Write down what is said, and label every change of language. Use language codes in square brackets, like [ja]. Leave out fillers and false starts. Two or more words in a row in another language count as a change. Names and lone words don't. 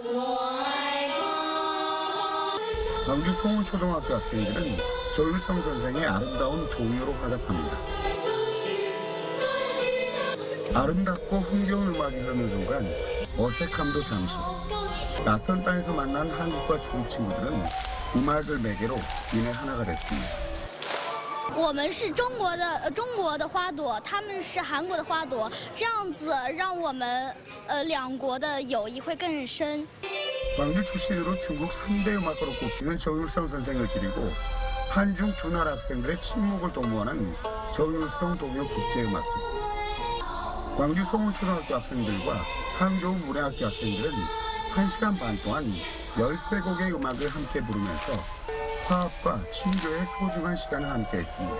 [ko] 광주 송훈초등학교 학생들은 조율성 선생의 아름다운 동요로 화답합니다. 아름답고 흥겨운 음악이 흐르는 순간 어색함도 잠시. 낯선 땅에서 만난 한국과 중국 친구들은 음악을 매개로 인해 하나가 됐습니다. [zh] 我们是中国的花朵，他们是韩国的花朵，这样子让我们两国的友谊会更深。 [ko] 광주 출신으로 중국 3대 음악가로 꼽히는 조율성 선생을 기리고 한중 두 나라 학생들의 친목을 도모하는 조율성 동요 국제음악제. 광주 송훈초등학교 학생들과 항저우 문해학교 학생들은 1시간 반 동안 13곡의 음악을 함께 부르면서 화합과 친교의 소중한 시간을 함께 했습니다.